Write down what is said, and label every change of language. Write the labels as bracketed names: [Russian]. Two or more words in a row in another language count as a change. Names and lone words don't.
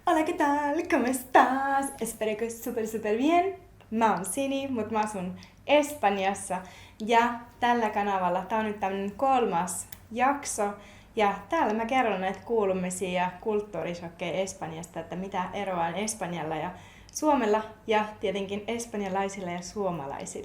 [Spanish] Hola, ¿qué tal? ¿Cómo estás? Espero que super bien. [Finnish] Mä oon Sini, mutta mä asun Espanjassa. Ja tällä kanavalla tää on nyt tämmönen 3. jakso. Ja täällä mä kerron näitä kuulumisia ja kulttuurishokkeja Espanjasta, että mitä eroa on Espanjalla ja Suomella ja tietenkin espanjalaisilla ja suomalaisilla.